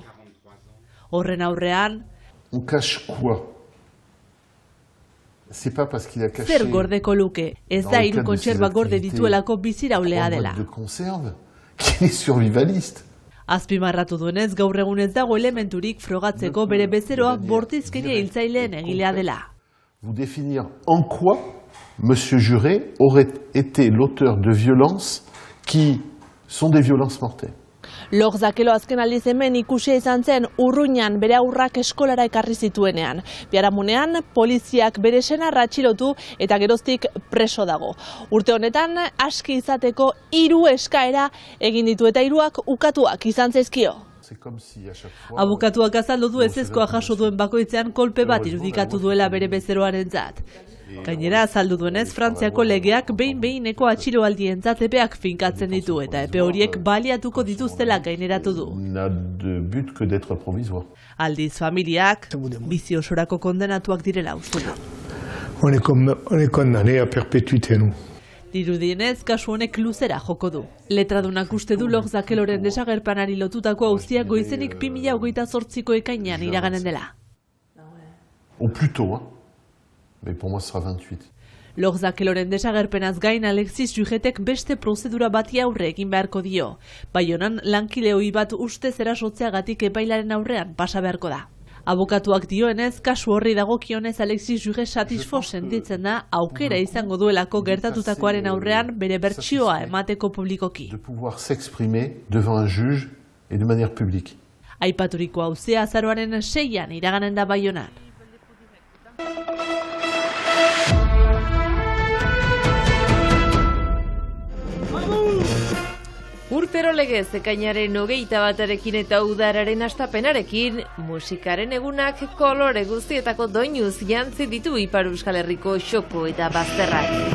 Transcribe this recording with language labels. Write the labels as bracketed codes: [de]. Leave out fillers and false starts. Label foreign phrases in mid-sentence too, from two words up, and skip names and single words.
[eu] Horren aurrean, zer gordeko luke, ez da 3 kontserba gorde dituelako biziraulea dela. Azpimarratu duenez, gaur egun ez dago elementurik frogatzeko bere bezeroa bortizkeria hiltzaileen egilea dela. [fr] Vous définir en quoi Monsieur Juret aurait été l'auteur de violences qui sont des violences mortelles. [eu] Lor Zakelo azken aldiz hemen ikusia izan zen Urruñan bere aurrak eskolara ekarri zituenean. Biharamunean poliziak bere senarra atxilotu eta geroztik preso dago. Urte honetan aski izateko 3 eskaera egin ditu eta 3 ukatuak izan zaizkio. Abokatuak azaldu du ezezkoa jaso duen bakoitzean kolpe bat irudikatu duela bere bezeroarentzat. Gainera azaldu duenez, Frantziako legeak behin-behineko atxiloaldientzat epeak finkatzen ditu eta epe horiek baliatuko dituztela gaineratu du. Aldiz familiak bizi osorako kondenatuak direla uste du. [fr] On est condamné à perpétuité, nous. [eu] Dirudienez, kasu honek luzera joko du. Letradunak uste du Lor Zakeloren desagerpenari lotutako auzia goizenik 2028ko ekainean iraganen dela. [fr] Au plus tôt, hein. Mais pour moi, ce sera 28. [eu] Lor Zakeloren desagerpenaz gain Alexis Jugetek beste prozedura bati aurre egin beharko dio. Baionan lankide ohi bat ustez erasotzeagatik epailaren aurrean pasa beharko da. Abokatuak dioenez, kasu horri dagokionez Alexis Juget satisfo sentitzen da aukera izango duelako gertatutakoaren aurrean bere bertsioa emateko publikoki. [fr] De pouvoir s'exprimer devant un juge et de manière publique. [eu] Aipaturiko auzia azaroaren 6an iraganen da Baionan. Urtero legez ekainaren 21 eta udararen hastapenarekin, musikaren egunak kolore guztietako doinuz jantzi ditu Ipar Euskal Herriko xoko eta bazterrak.